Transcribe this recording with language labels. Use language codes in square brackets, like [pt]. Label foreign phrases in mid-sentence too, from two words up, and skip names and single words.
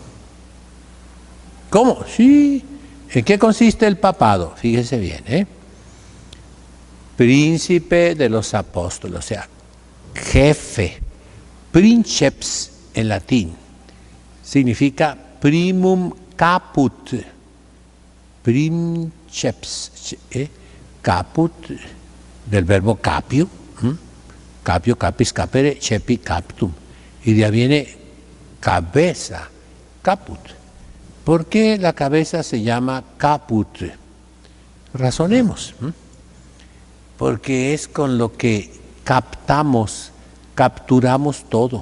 [es] ¿Cómo? Sí. ¿En qué consiste el papado? Fíjese bien, Príncipe de los apóstoles, o sea, jefe. Princeps en latín significa [la] primum caput. Princeps, caput, [es] del verbo [la] capio, capio, capis, capere, cepi, captum. [es] Y de ahí viene cabeza, caput. ¿Por qué la cabeza se llama caput? Razonemos. Porque es con lo que capturamos todo.